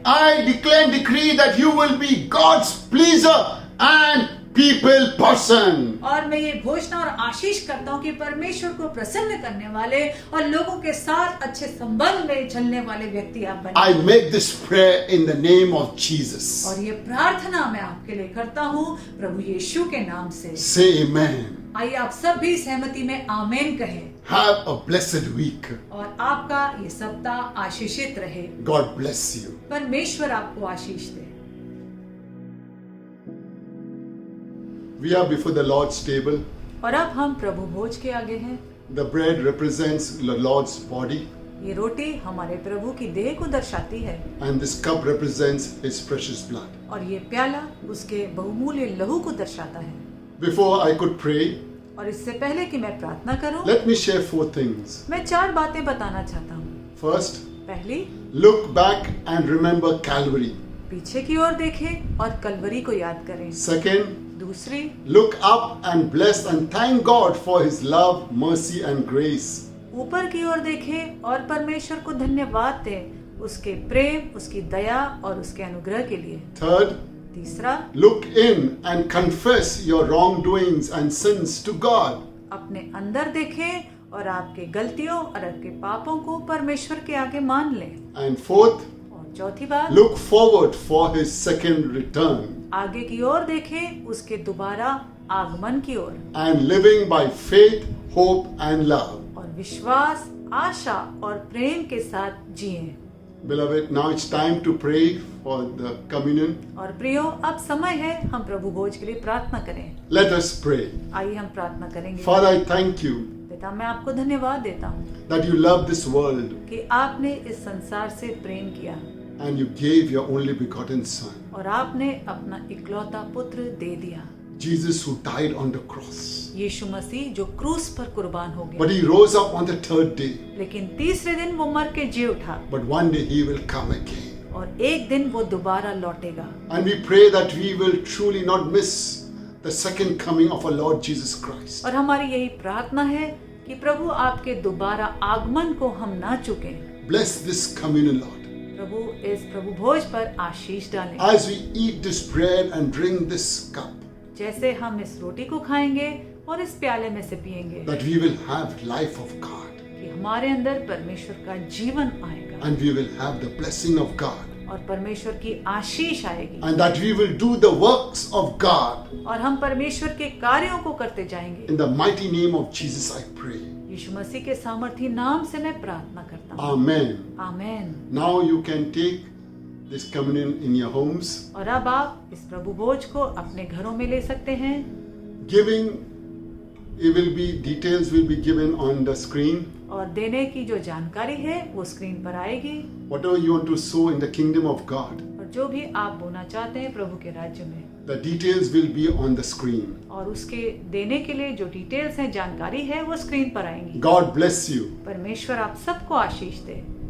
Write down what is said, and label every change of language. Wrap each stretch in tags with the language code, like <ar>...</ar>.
<en>I declare and decree that you will be God's pleaser and people person.</en> <hi>और मैं ये घोषणा और आशीष करता हूँ कि परमेश्वर को प्रसन्न करने वाले और लोगों के साथ अच्छे संबंध में चलने वाले व्यक्ति आप बने।</hi> <en>I make this prayer in the name of Jesus.</en> <hi>और ये प्रार्थना मैं आपके लिए करता हूँ प्रभु यीशु के नाम से।</hi> <en>Say amen.</en> <hi>आइए आप सब भी सहमति में आमेन कहें।</hi> <en>Have a blessed week.</en> <hi>और आपका ये सप्ताह आशीषित रहे।</hi> <en>God bless you.</en> <hi>परमेश्वर आपको आशीष दे।</hi> <en>We are before the Lord's table.</en> <hi>और अब हम प्रभु भोज के आगे हैं।</hi> <en>The bread represents the Lord's body,</en> <hi>ये रोटी हमारे प्रभु की देह को दर्शाती है</hi> <en>and this cup represents His precious blood.</en> <hi>और ये प्याला उसके बहुमूल्य लहू को दर्शाता है।</hi> <en>Before I could pray,</en> <hi>और इससे पहले कि मैं प्रार्थना करूं,</hi> <en>let me share 4 things.</en> <hi>मैं 4 बातें बताना चाहता हूँ।</hi> <en>First,</en> <hi>पहली,</hi> <en>look back and remember Calvary.</en> <hi>पीछे की ओर देखें और कलवरी को याद करें।</hi> <en>Second,</en> <hi>दूसरी,</hi> <en>look up and bless and thank God for His love, mercy and grace.</en> <hi>ऊपर की ओर देखें और परमेश्वर को धन्यवाद दें उसके प्रेम, उसकी दया और उसके अनुग्रह के लिए।</hi> <en>Third,</en> <hi>तीसरा,</hi> <en>look in and confess your wrongdoings and sins to God.</en> <hi>अपने अंदर देखें और आपके गलतियों और आपके पापों को परमेश्वर के आगे मान लें।</hi> <en>And fourth,</en> <hi>और चौथी बात,</hi> <en>look forward for His second return.</en> <hi>आगे की ओर देखें उसके दोबारा आगमन की ओर</hi> <en>And living by faith, hope and love.</en> <hi>और विश्वास, आशा और प्रेम के साथ जिएं।</hi> <en>Beloved, now it's time to pray for the communion.</en> <hi>और प्रियो, अब समय है हम प्रभु भोज के लिए प्रार्थना करें।</hi> <en>Let us pray.</en> <hi>आइए हम प्रार्थना करेंगे।</hi> <en>Father, I thank you</en> <hi>पिता, मैं आपको धन्यवाद देता हूँ</hi> <en>that you love this world</en> <hi>कि आपने इस संसार से प्रेम किया</hi> <en>and you gave your only begotten Son,</en> <hi>और आपने अपना इकलौता पुत्र दे दिया,</hi> <en>Jesus, who died on the cross.</en> <hi>यीशु मसीह जो क्रूस पर कुर्बान हो</hi> <en>But</en> <hi>गया,</hi> <en>He rose up on the 3rd day.</en> <hi>लेकिन तीसरे दिन वो मर के जी उठा</hi> <en>But one day He will come again.</en> <hi>और एक दिन वो दोबारा लौटेगा।</hi> <en>And we pray that we will truly not miss the second coming of our Lord Jesus Christ.</en> <hi>और हमारी यही प्रार्थना है कि प्रभु आपके दोबारा आगमन को हम ना चुकें।</hi> <en>Bless this communion, Lord.</en> <hi>प्रभु इस प्रभु भोज पर आशीष डालें।</hi> <en>As we eat this bread and drink this cup,</en> <hi>जैसे हम इस रोटी को खाएंगे और इस प्याले में से पिएंगे</hi> <en>that we will have life of God</en> <hi>कि हमारे अंदर परमेश्वर का जीवन आएगा</hi> <en>and we will have the blessing of God</en> <hi>और परमेश्वर की आशीष आएगी</hi> <en>and that we will do the works of God.</en> <hi>और हम परमेश्वर के कार्यों को करते जाएंगे।</hi> <en>In the mighty name of Jesus I pray.</en> <hi>यीशु मसीह के सामर्थी नाम से मैं प्रार्थना करता हूँ।</hi> <en>Amen.</en> <hi>Amen.</hi> <en>Now you can take this communion in your homes.</en> <hi>और अब आप इस प्रभु भोज को अपने घरों में ले सकते हैं।</hi> <en>Giving, details will be given on the screen.</en> <hi>और देने की जो जानकारी है वो स्क्रीन पर आएगी।</hi> <en>Whatever you want to sow in the kingdom of God,</en> <hi>और जो भी आप बोना चाहते हैं प्रभु के राज्य में,</hi> <en>the details will be on the screen.</en> <hi>और उसके देने के लिए जो डिटेल्स हैं, जानकारी है, वो स्क्रीन पर आएंगी।</hi> <en>God bless you.</en> <hi>परमेश्वर आप सबको आशीष दे।</hi>